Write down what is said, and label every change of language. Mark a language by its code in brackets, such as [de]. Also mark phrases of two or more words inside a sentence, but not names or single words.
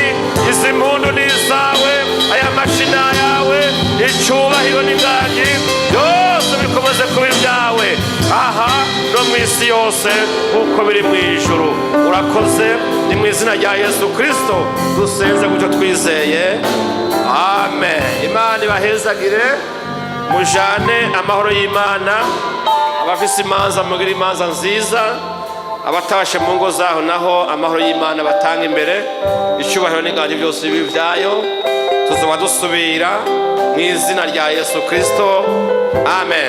[rn] Izi mpundu ni izawe, aya mashi ni ayawe, icyubahiro n'inganji byose bikomeze kuba ibyawe aha no mu isi yose nk'uko biri mu ijuru. Urakoze, ni mu izina rya Yesu Kristo dusenze gutyo twizeye, amen. Imana ibahezagire, mujane amahoro y'Imana. Abafise imanza mugire imanza nziza, abatashe mu ngo zaho naho amahoro y'Imana batanga imbere. Icyubahiro n'inganji byose bibi byayo, tuzoba dusubira mu izina rya Yesu Kristo, amen.